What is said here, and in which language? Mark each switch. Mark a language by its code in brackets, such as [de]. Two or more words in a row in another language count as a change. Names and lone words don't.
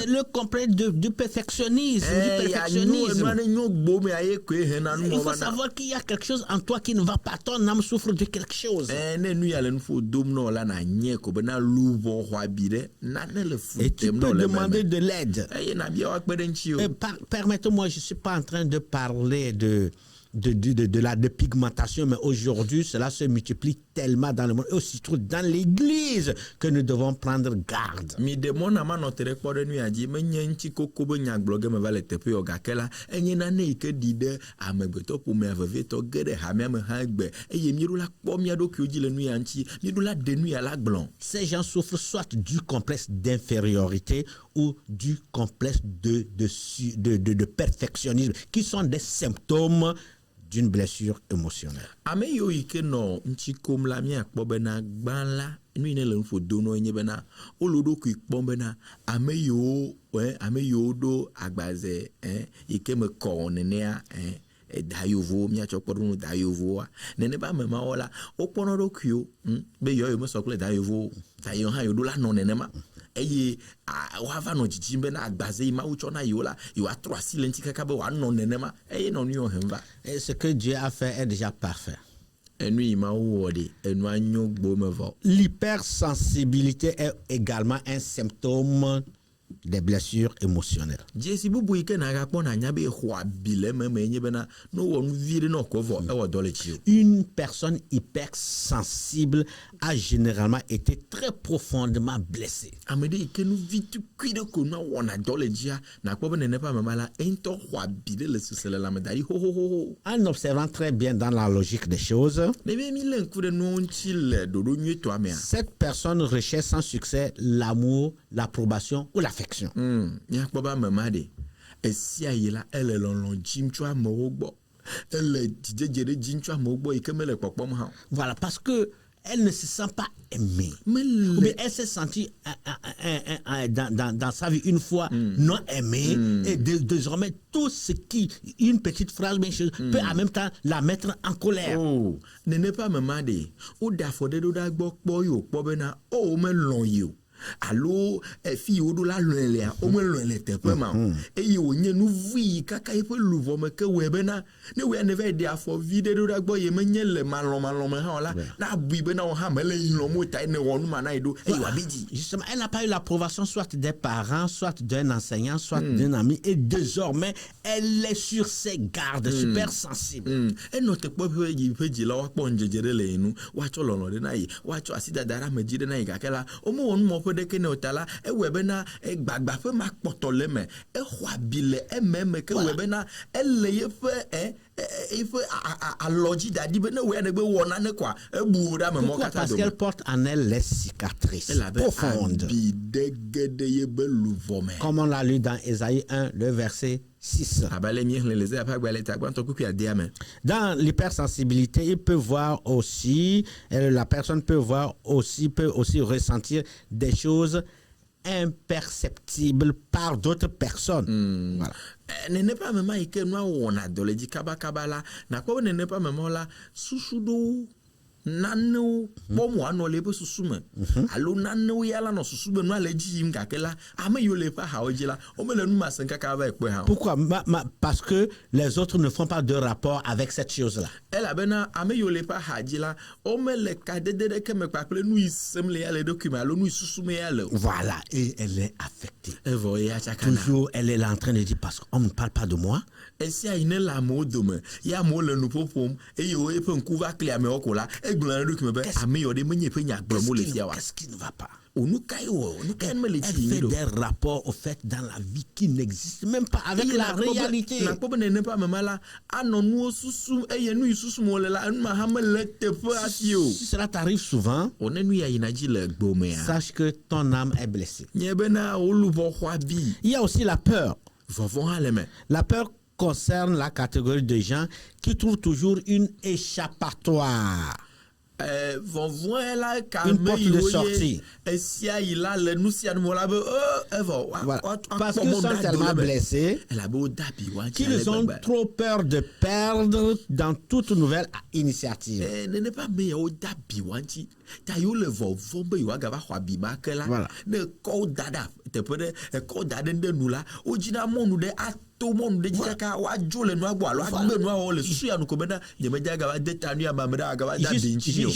[fr] C'est le complexe du perfectionnisme. Du [ee] ya [fr] perfectionnisme. [ee] enua ne nyo gbome aye koe hena nu [fr] Il [ee] wɔna [fr] faut [ee] na. [fr] savoir qu'il y a quelque chose en toi qui ne va pas. Ton âme souffre de quelque chose. [ee] ne nu ya le nuƒo dom na la na nye ko bena luʋɔ xɔ abi ɖe nane le fu [fr] Et tu [ee] tem na [fr] peux le demander meme de l'aide. [ee] eye nabia woakpe ɖe ŋuti o. [fr] Permettez-moi, je ne suis pas en train de parler de la dépigmentation, mais aujourd'hui, cela se multiplie tellement dans le monde, et aussi surtout dans l'église, que nous devons prendre garde. [ee] mi de mɔna manɔ te ɖe kpɔ ɖe nu ya dzi menye ŋuti koko be nyagblɔ ge me va le teƒe yɔ gake la enye nane yi ke ɖi ɖe amegbetɔ ƒomea vevietɔ ge ɖe hamea me hã gbe eye míeɖo la kpɔ mía ɖokuiwo dzi le nu ya ŋuti míeɖo la ɖe nu ya la gblɔ. [fr] Ces gens souffrent soit du complexe d'infériorité ou du complexe de perfectionnisme, qui sont des symptômes d'une blessure émotionnelle. [ee] ame yiwo yi ke nɔ ŋuti kom la míakpɔ bena gbã la nu yi ne le nuƒo do nɔ nye bena wole ɖokui kpɔm bena ame yiwo ɖo agbaze yi ke me kɔ nenea da yovowo míatsɔ kpɔ ɖo nu da yovowoa nene be ame mawo la wokpɔnɔ ɖokuiwo be yewo mesɔ kple da yovowo ta yewo hã yewo ɖo la nɔ nenema eye woava nɔ dzidzim bena agbaze yi mawu tsɔ na yewo la yewoatrɔ asi le ŋuti kaka be wòanɔ nenema eye nɔ nu yiwo hem va. [fr] Et ce que Dieu a fait est déjà parfait. [ee] enu yi mawu wɔ de enua nyo gbome vɔ. [fr] L'hypersensibilité est également un symptôme des blessures émotionnelles. [ee] Jesi bubu ike na ga kpɔ na nya be xɔ abi le meme nye bena no wɔ nu vi ɖe no kɔ vɔ ewɔ dɔ le tsi o. [fr] Une personne hypersensible a généralement été très profondément blessée. [ee] Ame ɖe ike nu vi tukui ɖe ko na wɔna dɔ le dzia na kpɔ be nene ƒe amema la eŋutɔ xɔ abi ɖe le sese le lãme da ɖi hohohoho. [fr] En observant très bien dans la logique des choses, [ee] Ne be mi le ŋku ɖe nuwo ŋuti le ɖoɖo nyuietɔa mea. [fr] cette personne recherche sans succès l'amour, l'approbation ou l'affection. [ee] Miakpɔ be amema ɖe esia yi la ele lɔlɔ dzim tso amewo gbɔ. Elle dzidzedze ɖe dzim tso amewo gbɔ yi ke mele kpɔkpɔm hã o. [fr] Voilà, parce que elle ne se sent pas aimée. Ou [ee] Mele [fr] bien elle s'est sentie dans sa vie une fois non aimée et désormais tout ce qui, une petite phrase, bien chose, peut en même temps la mettre en colère. [ee] oh nene ƒe amema ɖe woɖe afɔ ɖe ɖo ɖa gbɔ kpɔ yi wòkpɔ bena o womelɔ̃ yi o alo fi yi woɖo la lɔ̃e lea womelɔ̃e le teƒe ma o eye wònye nu vui kaka yiƒe luʋɔ me ke wɔe bena ne wɔe ne va yi ɖe afɔ vi ɖe ɖo ɖa gbɔ ye menye le malɔmalɔ me hã o la na bui bena wo hã mele yi lɔ̃m o ta ne wɔ nu ma na yi ɖo eye wòabi dzi. [fr] Justement, elle n'a pas eu l'approbation soit des parents, soit d'un enseignant, soit d'un ami. Et désormais, elle est sur ses gardes, super sensible. [ee] Enɔ tekpɔ ƒe yi ƒe dzilawo akpɔ ŋdzedze ɖe le yi nu woatsɔ lɔlɔ ɖe na yi woatsɔ asi dada ɖe ame dzi ɖe na yi gake la womewɔ numɔƒe ɖeke ne o ta la ewɔe bena gbagba ƒe makpɔtɔ le me exɔ abi le ememe ke wɔe bena ele yeƒe eƒe alɔdzi da ɖi be ne wɔe ne gbe wɔ nane kɔa ebu ɖe ame mɔ [fr] Pourquoi? [ee] katã [fr] Parce [ee] dome. [fr] qu'elle porte en elle les cicatrices [ee] Elabe [fr] profondes. [ee] abi ɖe ge ɖe yebe luʋɔ me. [fr] Comme on l'a lu dans Ésaïe 1, le verset 6. [ee] Abe mi xlẽ le Ésaïe ƒe agbalẽ ta gbãtɔ kuku adea me. [fr] Dans l'hypersensibilité, il peut voir aussi, la personne peut aussi ressentir des choses imperceptibles par d'autres personnes. Voilà. [ee] Nene ƒe amema yi ke nua wɔna dɔ le dzi kabakaba la nakpɔ be nene ƒe amema la susu ɖewo nanewo kpɔm wòanɔ le eƒe susu me alo nanewo ya la nɔ susu be nua le edzi yim gake la ame yiwo le eƒe axawo dzi la womele nu ma se kaka va ekpɔe hã o. [fr] Pourquoi? Parce que les autres ne font pas de rapport avec cette chose-là. [ee] Elabena ame yiwo le eƒe axa dzi la womele kadede ɖeke me kpakple nu yi sem le ya le eɖokui me alo nu yi susu me ya le o. [fr] Voilà, et elle est affectée. [ee] Evɔ ya tsakana. [fr] Toujours, elle est là en train de dire, parce qu'on ne parle pas de moi. [ee] Esia yi ne le amewo dome ya amewo le nu ƒoƒom eye wo eƒe ŋku va kli amewo ko la egblẽ ɖe ɖokui me be ame yɔ ɖe menye eƒe nya gblɔm wole fia wa. [fr] Qu'est-ce qui ne va pas? [ee] Nu kae wɔ nu kae mele [fr] Elle [ee] dzi yi [fr] fait [ee] ɖo. [fr] des rapports au fait dans la vie qui n'existent même pas avec la réalité. [ee] nakpɔ be nene ƒe amema la anɔ nuwo susum eye nu yi susum wole la enu ma hã mele teƒe asi o. [fr] Si cela t'arrive souvent, [ee] Wòne nu ya yina dzi le gbomea. [fr] sache que ton âme est blessée. [ee] Nye bena wo luʋɔ xɔ abi. [fr] Il y a aussi la peur. [ee] Vɔvɔ hã le me. [fr] La peur concerne la catégorie de gens qui trouvent toujours une échappatoire. [ee] Vɔvɔe la [fr] Une [ee] kame [fr] porte de [ee] yiwo [fr] sortie. [ee] ye esia yi la le nu sia nu me la be evɔ [fr] Voilà. Parce [ee] akpɔ [fr] qu'ils [ee] mɔ [fr] sont [ee] ɖado [fr] tellement [ee] le me. [fr] blessés [ee] Elabe wo da abi wa dzi ale [fr] qu'ils ont [ee] gbegbe. [fr] trop peur de perdre dans toute nouvelle initiative. [ee] Nene ƒe ame yawo da abi wa ŋuti ta yiwo le vɔvɔm be yewoagava xɔ abi ma ke la [fr] Voilà. [ee] ne kɔwo da ɖe teƒe ɖe kɔwo da ɖe ɖe nu la wodzina mɔnu ɖe ato mɔnu ɖe dzi kaka woadzo le nua gbɔ alo agbe nua wɔwɔ le susu ya nu ko bena nyemedze agava de ta nu ya me ame ɖe agava da abi ŋuti o.